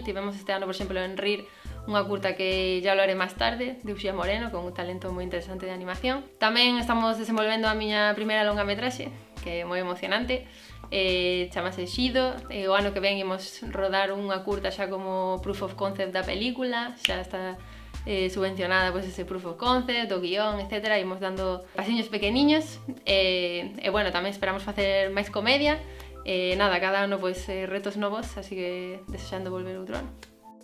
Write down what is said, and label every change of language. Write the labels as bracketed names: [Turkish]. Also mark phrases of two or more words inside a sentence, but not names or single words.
[Galician] Tivemos este ano, por exemplo, en RIR, unha curta que [Spanish] ya lo haré [Galician] máis tarde, de Uxía Moreno, con un talento moi interesante de animación. Tamén estamos desenvolvendo a miña primeira longametraxe, que é moi emocionante, chamase Xido. O ano que ven imos rodar unha curta xa como [English] proof of concept [Galician] da película, xa está subvencionada pues, ese [English] proof of concept, [Galician] o guión, etc. Imos dando pasiños pequeniños, bueno, tamén esperamos facer máis comedia. Nada, cada ano pues, retos novos, así que desexando volver outro ano.